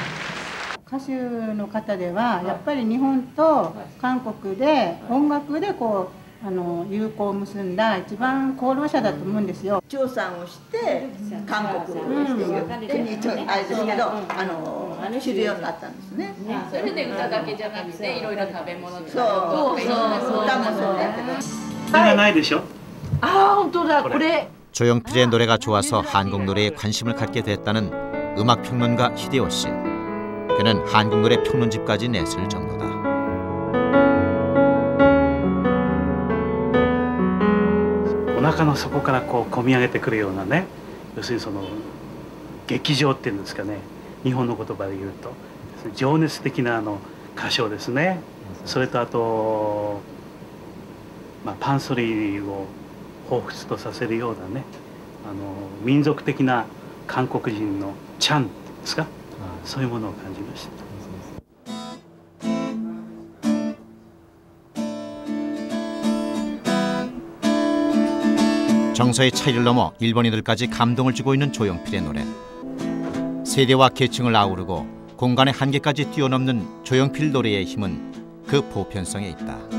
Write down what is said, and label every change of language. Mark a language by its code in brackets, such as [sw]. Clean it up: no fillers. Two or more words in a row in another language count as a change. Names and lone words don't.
[ja] 歌手の方ではやっぱり日本と韓国で音楽でこう友好を結んだ一番功労者だと思うんですよ。調査をして韓国っていう国にあれですけど知るようになったんですね。それで歌だけじゃなくていろいろ食べ物とかそう歌もそうだけど。がないでしょ。あ本当だこれ。 [ko] 조용필의 노래가 좋아서 한국 노래에 관심을 갖게 됐다는 음악 평론가 히데오 씨. 그는 한국 노래 평론집까지 냈을 정도다. [ja] お腹の底からこう込み上げてくるようなね、要するにその劇場っていうんですかね、日本の言葉で言うと情熱的な歌唱ですね。それとあと、パンソリーを彷彿とさせるようなね、民族的な韓国人のチャンですか、そういうものを感じました。 [ko] 정서의 차이를 넘어 일본인들까지 감동을 주고 있는 조용필의 노래. 세대와 계층을 아우르고 공간의 한계까지 뛰어넘는 조용필 노래의 힘은 그 보편성에 있다.